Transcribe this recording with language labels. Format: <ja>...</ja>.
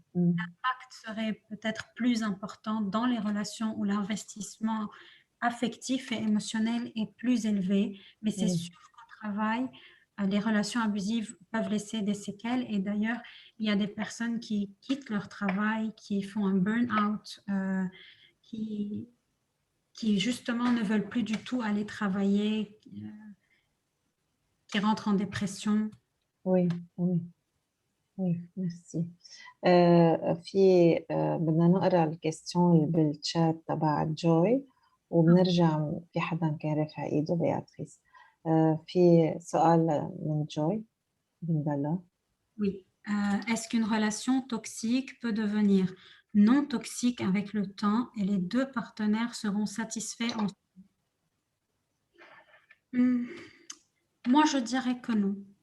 <fr>L'impact serait peut-être plus important dans les relations où l'investissement affectif et émotionnel est plus élevé, mais c'est sûr qu'au travail, les relations abusives peuvent laisser des séquelles et d'ailleurs, il y a des personnes qui quittent leur travail, qui font un burn-out, qui justement ne veulent plus du tout aller travailler, qui rentrent en dépression. Oui, oui. Oui, merci.</fr> <ar>في بدنا نقرا الكيستيون اللي بالشات تبع جوي وبنرجع في حدا كان رافع ايده بياتريس. في سؤال من جوي بندلا.</ar> <fr>Oui. Est-ce qu'une relation toxique peut devenir non toxique avec le temps et les deux partenaires seront satisfaits ensemble? Moi, je dirais que non.</fr>